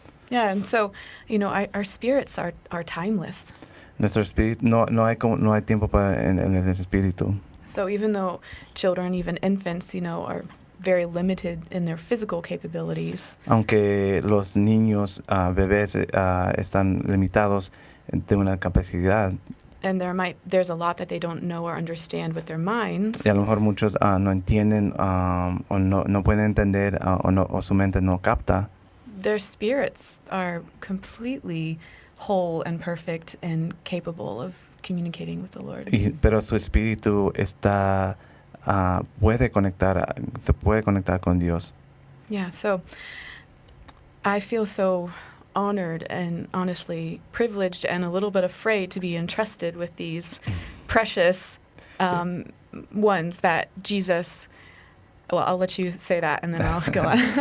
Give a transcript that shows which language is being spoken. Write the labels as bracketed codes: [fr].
[en] Yeah, and so, our spirits are timeless. [es] Nuestro espíritu, no hay tiempo en el espíritu. [en] So even though children, even infants, are very limited in their physical capabilities, [es] Aunque los niños, bebés, están limitados de una capacidad, [en] and there's a lot that they don't know or understand with their minds, [es] y a lo mejor muchos no entienden o no pueden entender o su mente no capta, [en] their spirits are completely whole and perfect and capable of communicating with the Lord. [es] pero su espíritu está se puede conectar con Dios. [en] Yeah, so I feel so honored and honestly privileged and a little bit afraid to be entrusted with these precious ones that Jesus. Well, I'll let you say that and then I'll go on.